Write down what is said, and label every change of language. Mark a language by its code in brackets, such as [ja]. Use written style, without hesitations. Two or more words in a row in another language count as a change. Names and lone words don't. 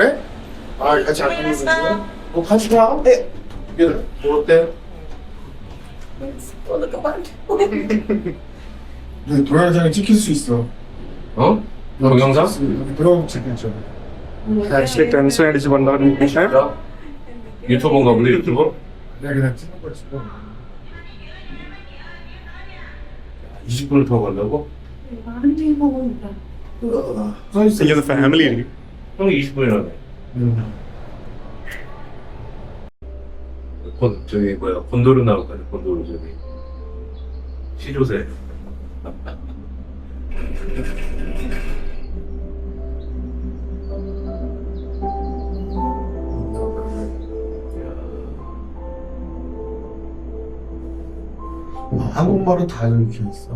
[ko] 아, 같이 안 가는 거야? 뭐 같이 가? 네. 얘들 뭐 어때? 네, 동영상에 찍힐 수 있어. 어? 동영상? 동영상 찍혔죠. [en] actually tension [ml] അടിച്ച് പണ്ടാണ്. [ko] 유튜버인가 보네, 유튜버? 내가 그냥 찍는 거 있어. 20분을 더 간다고? 써 있어. [ml] എനിക്കത് ഫാമിലി ആയിരിക്കും. [ko] 형이 20분이라네. 저기 뭐야, 곤도르 나올까요? 곤도르 저기. 시조새. 한국말은 다 이렇게 있어.